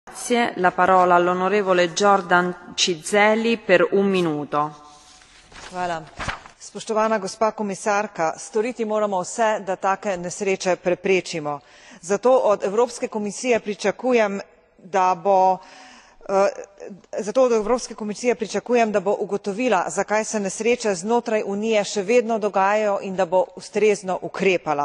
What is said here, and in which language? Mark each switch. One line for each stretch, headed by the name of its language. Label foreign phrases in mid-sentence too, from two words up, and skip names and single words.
Italian: Grazie. La parola all'onorevole Jordan Cizeli per un minuto.
Slovenian: Hvala. Spoštovana gospa komisarka, storiti moramo vse, da take nesreče preprečimo. Zato od Evropske komisije pričakujem, da bo ugotovila, zakaj se nesreče znotraj Unije še vedno dogajajo in da bo ustrezno ukrepala.